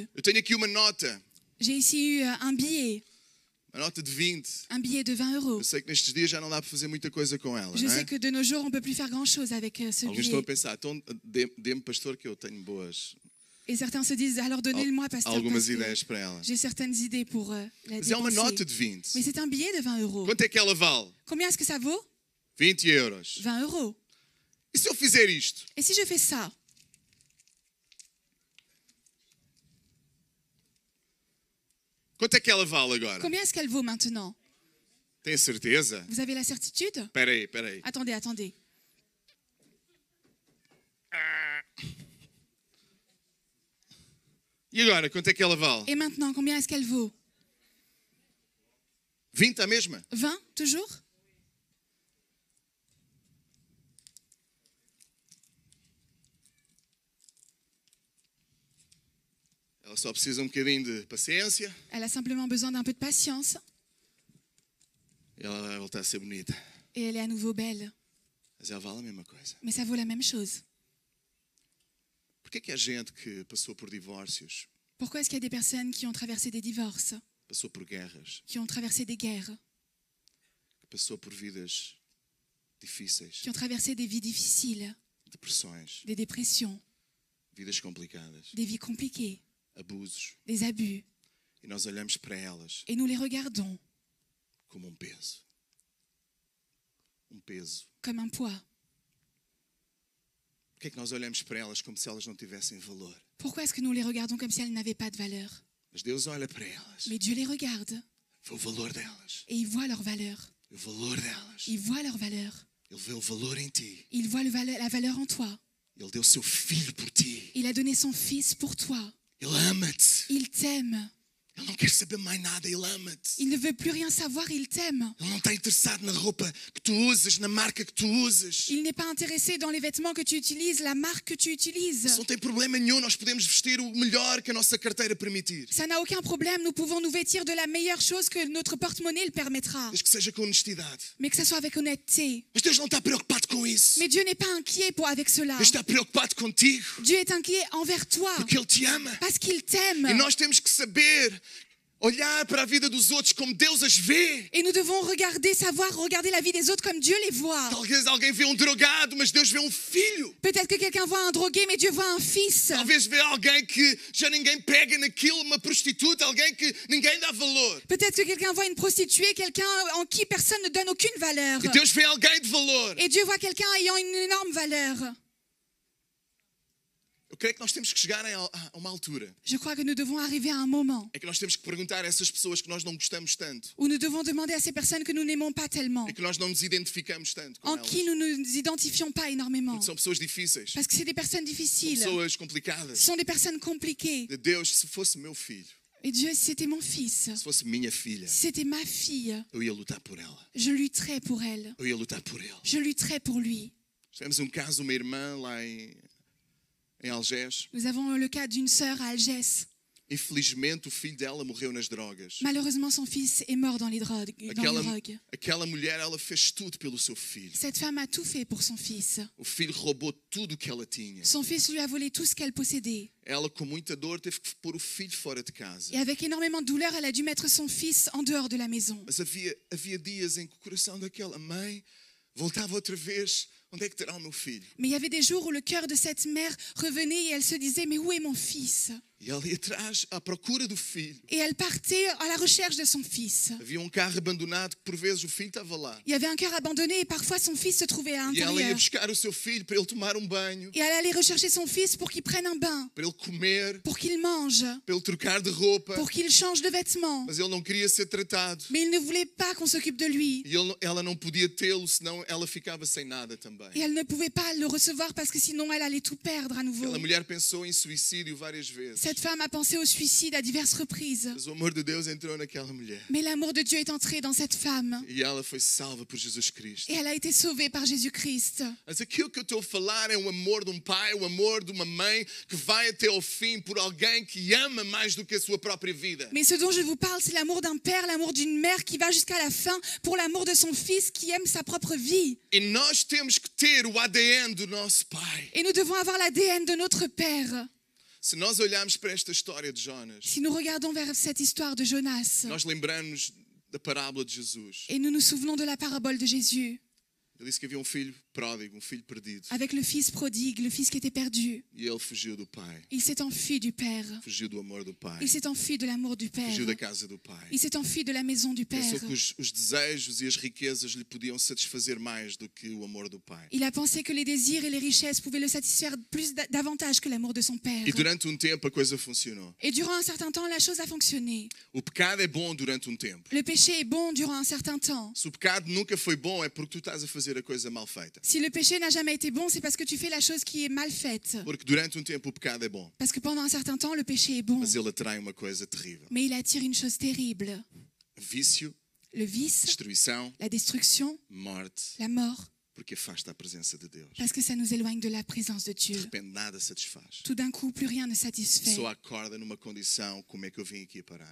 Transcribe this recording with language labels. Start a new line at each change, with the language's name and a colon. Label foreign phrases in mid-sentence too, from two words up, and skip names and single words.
Portuguese: Eu tenho aqui uma nota,
French: J'ai ici eu un billet
Portuguese: uma nota de 20.
French: de 20 euros.
Portuguese: Eu sei que nestes dias já não dá para fazer muita coisa com ela,
French: Je
Portuguese: não
French: sais
Portuguese: é?
French: que de nos jours, on ne peut plus faire grand-chose avec ce
Portuguese: Alguns estão a
French: billet.
Portuguese: pensar, então dê-me, pastor, que eu tenho boas,
French: Et certains se disent, alors donnez-le-moi, pasteur,
Portuguese: algumas
French: parce que
Portuguese: ideias para ela.
French: j'ai certaines idées pour la
Portuguese: Mas é uma
French: dépenser.
Portuguese: nota de 20.
French: Mais c'est un billet de 20 euros.
Portuguese: Quanto é que ela vale?
French: Combien est-ce que ça vaut?
Portuguese: 20 euros.
French: 20 euros.
Portuguese: E se eu fizer isto?
French: Et si je fais ça?
Portuguese: Quanto é que ela vale agora?
French: Combien est-ce qu'elle vaut maintenant?
Portuguese: Tem a certeza?
French: Vous avez la certitude?
Portuguese: Espera aí.
French: Attendez, attendez.
Portuguese: E agora, quanto é que ela vale?
French: Et maintenant, combien est-ce qu'elle vaut?
Portuguese: 20 a mesma?
French: 20, toujours?
Portuguese: Ela só precisa um bocadinho de paciência
French: Elle a simplement besoin d'un peu de patience
Portuguese: e ela vai voltar a ser bonita.
French: et elle est à nouveau belle.
Portuguese: Mas ela vale a mesma coisa.
French: Mais ça vaut la même chose.
Portuguese: Porquê que há gente que passou por divórcios,
French: Pourquoi est-ce qu'il y a des personnes qui ont traversé des divorces,
Portuguese: passou por guerras,
French: qui ont traversé des guerres,
Portuguese: que passou por vidas difíceis,
French: qui ont traversé des vies difficiles,
Portuguese: depressões,
French: des dépressions,
Portuguese: vidas complicadas,
French: des vies compliquées,
Portuguese: abusos,
French: des abus,
Portuguese: e nós olhamos para elas
French: et nous les regardons
Portuguese: como um peso. Um peso.
French: comme un poids?
Portuguese: Porquê é que nós olhamos para elas como se elas não tivessem valor?
French: Pourquoi est-ce que nous les regardons comme si elles n'avaient pas de valeur?
Portuguese: Mas Deus olha para elas,
French: Mais Dieu les regarde
Portuguese: vê o valor delas,
French: et il voit leur valeur.
Portuguese: vê o valor delas.
French: Il voit leur valeur.
Portuguese: Ele vê o valor em ti.
French: Il voit la valeur en toi.
Portuguese: Ele deu o seu filho por ti.
French: Il a donné son fils pour toi.
Portuguese: Ele ama-te.
French: Il t'aime.
Portuguese: Ele não quer saber mais nada, ele ama-te.
French: Il ne veut plus rien savoir, il t'aime.
Portuguese: Ele não está interessado na roupa que tu usas, na marca que tu usas.
French: Il n'est pas intéressé dans les vêtements que tu utilises, la marque que tu utilises.
Portuguese: Isso não tem problema nenhum, nós podemos vestir o melhor que a nossa carteira permitir.
French: Ça n'a aucun problème, nous pouvons nous vêtir de la meilleure chose que notre porte-monnaie le permettra.
Portuguese: Desde que seja com honestidade.
French: Mais que ça soit avec honnêteté.
Portuguese: Mas Deus não está preocupado com isso.
French: Mais Dieu n'est pas inquiet avec cela.
Portuguese: Deus está preocupado contigo.
French: Dieu est inquiet envers toi
Portuguese: Porque Ele te ama.
French: parce qu'il t'aime.
Portuguese: E nós temos que saber olhar para a vida dos outros como Deus as vê.
French: Et nous devons regarder la vie des autres comme Dieu les voit.
Portuguese: Talvez alguém vê um drogado, mas Deus vê um filho.
French: Peut-être que quelqu'un voit un drogué, mais Dieu voit un fils.
Portuguese: Talvez vê alguém que já ninguém pega naquilo, uma prostituta, alguém que ninguém dá valor.
French: Peut-être que quelqu'un voit une prostituée, quelqu'un en qui personne ne donne aucune valeur.
Portuguese: E Deus vê alguém de valor.
French: Et Dieu voit quelqu'un ayant une énorme valeur.
Portuguese: Eu creio que nós temos que chegar a uma altura.
French: Je crois que nous devons arriver à un moment
Portuguese: É que nós temos que perguntar a essas pessoas que nós não gostamos tanto.
French: où nous devons demander à ces personnes que nous n'aimons pas tellement,
Portuguese: E que nós não nos identificamos tanto com
French: en
Portuguese: elas.
French: qui nous ne nous identifions pas énormément.
Portuguese: Porque são pessoas difíceis.
French: Parce que c'est des personnes
Portuguese: São
French: difficiles,
Portuguese: pessoas
French: ce
Portuguese: complicadas.
French: sont des personnes compliquées.
Portuguese: De Deus, se fosse meu filho,
French: Et Dieu, si c'était mon fils,
Portuguese: se fosse minha filha,
French: si c'était ma fille,
Portuguese: eu ia lutar por ela.
French: je lutterais pour elle.
Portuguese: Eu ia lutar por ele.
French: Je lutterais pour lui.
Portuguese: Tivemos um caso, uma irmã lá em Algés.
French: Nous avons le cas d'une sœur à Algès.
Portuguese: Infelizmente, o filho dela morreu nas drogas.
French: Malheureusement, son fils est mort dans les drogues.
Portuguese: Aquela mulher, ela fez tudo pelo seu filho.
French: Cette femme a tout fait pour son fils.
Portuguese: O filho roubou tudo o que ela tinha.
French: Son fils lui a volé tout ce qu'elle possédait.
Portuguese: Ela, com muita dor, teve que pôr o filho fora de casa.
French: Et avec énormément de douleur, elle a dû mettre son fils en dehors de la maison.
Portuguese: Mas havia dias em que o coração daquela mãe voltava outra vez. Onde é que terá o meu filho?
French: Mais il y avait des jours où le cœur de cette mère revenait et elle se disait, mais où est mon fils?
Portuguese: E ela ia atrás à procura do filho.
French: Et elle partait à la recherche de son fils.
Portuguese: Havia um carro abandonado que por vezes o filho estava lá.
French: Il y avait un cœur abandonné et parfois son fils se trouvait à
Portuguese: E ela ia
French: l'intérieur.
Portuguese: buscar o seu filho para ele tomar um banho,
French: Et elle allait rechercher son fils pour qu'il prenne un bain,
Portuguese: para ele comer,
French: pour qu'il mange,
Portuguese: para ele trocar de roupa.
French: pour qu'il change de vêtements.
Portuguese: Mas ele não queria ser tratado.
French: Mais il ne voulait pas qu'on s'occupe de lui.
Portuguese: E ela não podia tê-lo, senão ela ficava sem nada também.
French: Et elle ne pouvait pas le recevoir parce que sinon elle allait tout perdre à nouveau.
Portuguese: Aquela mulher pensou em suicídio várias vezes.
French: Cette femme a pensé au suicide à diverses reprises.
Portuguese: Mas o amor de Deus entrou naquela mulher.
French: Mais l'amour de Dieu est entré dans cette femme.
Portuguese: E ela foi salva por Jesus Cristo.
French: Et elle a été sauvée par Jésus-Christ.
Portuguese: Mas aquilo que eu estou a falar é o amor de um pai, o amor de uma mãe que vai até ao fim por alguém que ama mais do que a sua própria vida.
French: Mais ce dont je vous parle, c'est l'amour d'un père, l'amour d'une mère qui va jusqu'à la fin pour l'amour de son fils qui aime sa propre vie.
Portuguese: E nós temos que ter o ADN do nosso pai.
French: Et nous devons avoir l'ADN de notre père.
Portuguese: Se nós olharmos para esta história de Jonas,
French: Si nous regardons vers cette histoire de Jonas
Portuguese: nós lembramos da parábola de Jesus.
French: et nous nous souvenons de la parabole de Jésus
Portuguese: Ele disse que havia um filho pródigo, um filho perdido.
French: avec le fils prodigue, le fils qui était perdu.
Portuguese: E ele fugiu do pai,
French: Il s'est enfui du père.
Portuguese: fugiu do amor do pai,
French: Il s'est enfui de l'amour du père.
Portuguese: fugiu da casa do pai.
French: Il s'est enfui de la maison du père.
Portuguese: Pensou que os desejos e as riquezas lhe podiam satisfazer mais do que o amor do pai.
French: Il a pensé que les désirs et les richesses pouvaient le satisfaire davantage que l'amour de son père.
Portuguese: E durante tempo a coisa funcionou.
French: Et durant un certain temps, la chose a fonctionné.
Portuguese: O pecado é bom durante tempo.
French: Le péché est bon durant un certain temps.
Portuguese: Se o pecado nunca foi bom, é porque tu estás a fazer a coisa mal feita.
French: Si le péché n'a jamais été bon, c'est parce que tu fais la chose qui est mal faite.
Portuguese: Porque durante tempo o pecado é bom,
French: Parce que pendant un certain temps, le péché est bon.
Portuguese: mas ele atrai uma coisa terrível.
French: Mais il attire une chose terrible.
Portuguese: Vício,
French: Le vice,
Portuguese: destruição,
French: la destruction,
Portuguese: morte,
French: la mort.
Portuguese: porque afasta a presença de Deus.
French: Parce que ça nous éloigne de la présence de
Portuguese: De
French: Dieu.
Portuguese: repente nada satisfaz.
French: Tout d'un coup, plus rien ne
Portuguese: A
French: satisfait.
Portuguese: pessoa acorda numa condição, como é que eu vim aqui a parar?